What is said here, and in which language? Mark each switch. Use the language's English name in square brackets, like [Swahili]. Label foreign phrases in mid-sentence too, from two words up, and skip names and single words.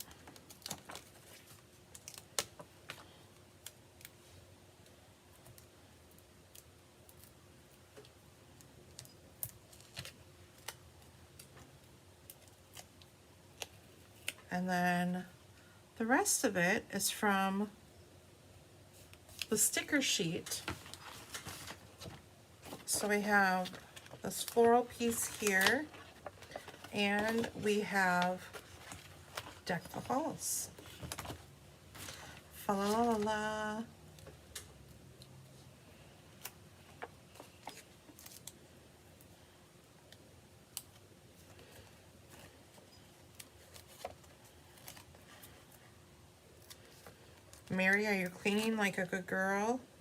[English] And then the rest of it is from the sticker sheet. So we have this floral piece here, and we have Deck the Halls. Fa la la la la. Mary, are you cleaning like a good girl?